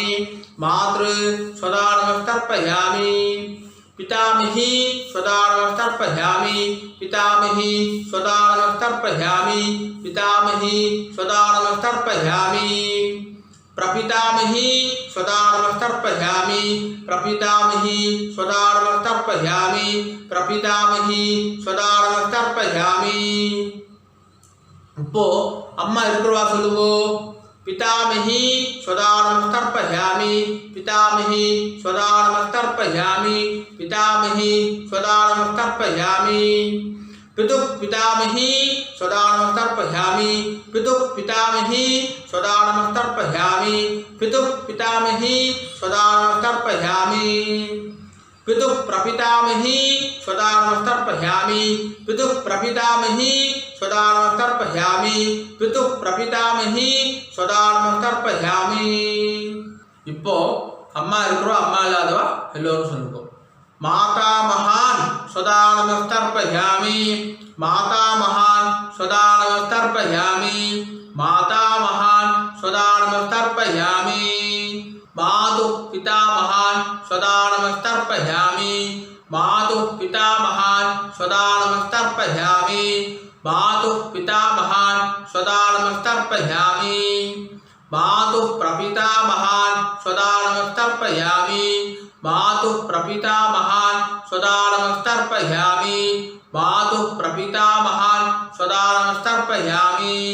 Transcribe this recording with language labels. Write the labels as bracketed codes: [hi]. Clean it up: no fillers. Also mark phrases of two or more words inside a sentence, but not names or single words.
[sa] मातृ स्वदा नमस्तर्पयामि पितामही स्वदा नमस्तर्पयामि पितामही स्वदा नमस्तर्पयामि पितामही स्वदा नमस्तर्पयामि प्रपितामही स्वदानमस्तर्पयामि प्रपितामही स्वदानमस्तर्पयामि प्रपितामही स्वदानमस्तर्पयामि [ta] இப்போ அம்மா இருக்கிறவா சொல்லுவோம் [sa] पितामही स्वदानमस्तर्पयामि पितामही स्वदानमस्तर्पयामि पितामही स्वदानमस्तर्पयामि पितुः पितामही स्वदानमस्तर्पयामि पितुः पितामही स्वदानमस्तर्पयामि पितुः पितामही स्वदानमस्तर्पयामि पितुः प्रपितामही स्वदानमस्तर्पयामि पितुः प्रपितामही स्वदानमस्तर्पयामि पितुः प्रपितामही स्वदानमस्तर्पयामि இப்போ [ta] அம்மா இருக்கிறோம் அம்மா இல்லாதவா எல்லோரும் சொல்லுவோம் [sa] माता महान स्वदानमस्तर्पयामि माता महान स्वदानमस्तर्पयामि माता महान स्वदानमस्तर्पयामि मातुः पिता महान स्वदानमस्तर्पयामि मातुः पिता महान स्वदानमस्तर्पयामि मातुः पिता महान स्वदानमस्तर्पयामि मातुः प्रपिता महान स्वदानमस्तर्पयामि मातुः प्रपिता महान स्वदानमस्तर्पयामि मातुः प्रपिता महान स्वदानमस्तर्पयामि